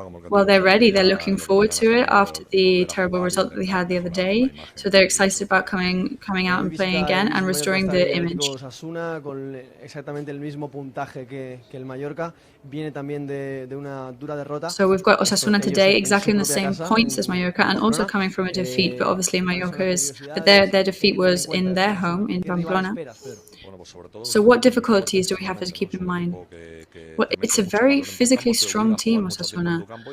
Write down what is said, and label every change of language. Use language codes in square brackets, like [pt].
[en] Well, they're ready. They're looking forward to it after the terrible result that they had the other day. So they're excited about coming out and playing again and restoring the image. [es] OSASUNA con exactamente el mismo puntaje que el Mallorca. Viene también de una dura derrota. [en] So we've got Osasuna today exactly in the same points as Mallorca and also coming from a defeat, but obviously their defeat was in their home in Pamplona. So what difficulties do we have to keep in mind? Well, it's a very physically strong team, Osasuna.